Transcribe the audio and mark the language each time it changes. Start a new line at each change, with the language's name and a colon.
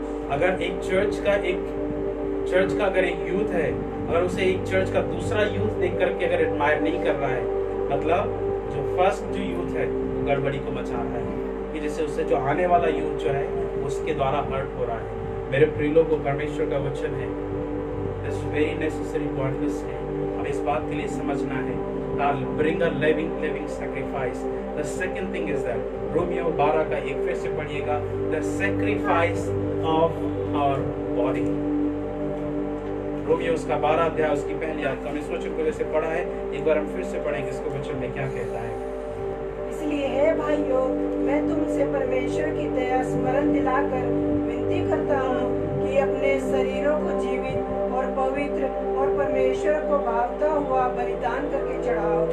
Hindi: अगर एक चर्च का अगर एक यूथ है, अगर उसे एक चर्च का दूसरा यूथ देख करके अगर एडमायर नहीं कर रहा है, मतलब जो फर्स्ट जो यूथ है वो गड़बड़ी को मचा रहा है, कि जैसे उससे जो आने वाला यूथ जो है उसके द्वारा हर्ट हो रहा है। मेरे प्रिय लोगों, परमेश्वर का वचन है,
English: It's very necessary to understand.
Hindi: हमें इस बात के लिए समझना है,
English: bring a living sacrifice. The second thing is that
Hindi: Romeo 12 का एक फिर से पढ़िएगा,
English: the sacrifice of our body.
Hindi: Romeo उसका 12 अध्याय उसकी पहली आयत, हमने इस वचन को जैसे पढ़ा है, एक बार हम फिर से पढ़ेंगे इसको वचन में क्या कहता है। इसलिए हे भाइयों, मैं तुमसे परमेश्वर की दया स्मरण दिलाकर विनती करता हूँ कि अपने शरीरों को जीवित और पवित्र और परमेश्वर को भावता हुआ बलिदान करके चढ़ाओ।